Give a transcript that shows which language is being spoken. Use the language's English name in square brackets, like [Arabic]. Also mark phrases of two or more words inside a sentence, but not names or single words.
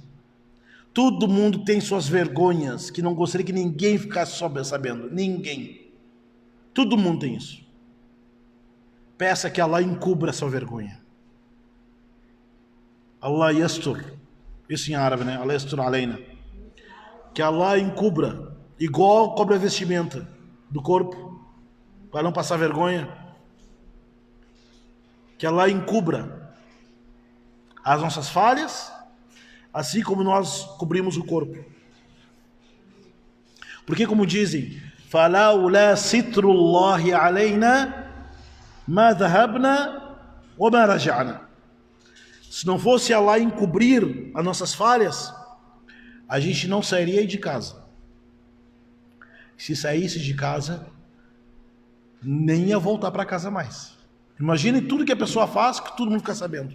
[Portuguese] Todo mundo tem suas vergonhas que não gostaria que ninguém ficasse sabendo. Ninguém. Todo mundo tem isso. Peça que Allah encubra a sua vergonha. [Arabic] الله يستر. [Portuguese] Isso em árabe, né? [Arabic] الله يستر علينا. [Portuguese] Que Allah encubra, igual cobre a vestimenta do corpo, para não passar vergonha. Que Allah encubra as nossas falhas, assim como nós cobrimos o corpo. Porque como dizem, [Arabic] فَلَوْلَا سِتْرُ اللَّهِ عَلَيْنَا مَا ذَهَبْنَا وَمَا رَجَعْنَا. [Portuguese] Se não fosse Allah encobrir as nossas falhas, a gente não sairia de casa. Se saísse de casa, nem ia voltar para casa mais. Imagine tudo que a pessoa faz, que todo mundo fica sabendo.